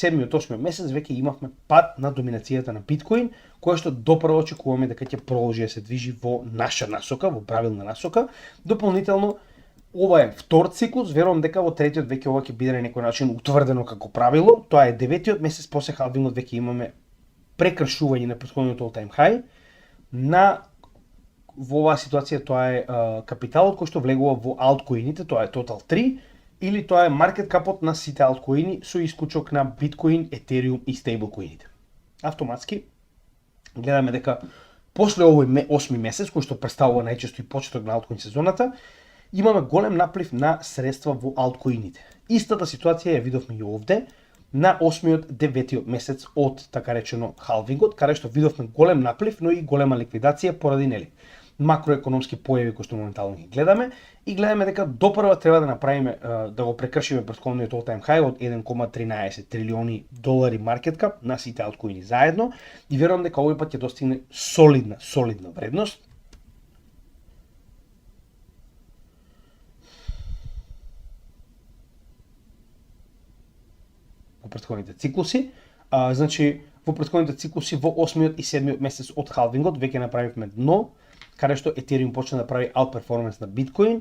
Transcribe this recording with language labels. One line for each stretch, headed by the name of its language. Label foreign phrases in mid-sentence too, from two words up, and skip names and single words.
Macedonian: 7-миот, 8-миот месец веќе имавме пад на доминацијата на биткоин, која што допрво очекуваме дека ќе продолжи да се движи во наша насока, во правилна насока. Дополнително ова е втор циклус, верувам дека во третиот веќе ова ќе биде на некој начин утврдено како правило. Тоа е 9-тиот месец после халвингот, веќе имаме прекршување на претходниот
English: all-time high.
Macedonian: Во оваа ситуација тоа е капиталот кој што влегува во алткоините, тоа е Total 3, или тоа е маркет капот на сите алткоини со исклучок на биткоин, етериум и стейблкоините. Автоматски гледаме дека после овој 8 месец кој што представува најчесто и почеток на алткоин сезоната, имаме голем наплив на средства во алткоините. Истата ситуација ја видовме и овде на 8-миот, 9-тиот месец од така речено халвингот, каде што видовме голем наплив, но и голема ликвидација поради нели макроекономски појави кои што моментално ги гледаме и гледаме дека допрва треба да направиме да го прекршиме претходниот
English: all-time high
Macedonian: од 1,13 трилиони долари маркет кап на сите алткоини заедно и верувам дека овој пат ќе достигне солидна вредност. Во претходните циклуси, значи во претходните циклуси во 8-миот и 7-миот месец од халвингот веќе направивме дно, каде што етериум почна да прави outperformance на биткоин.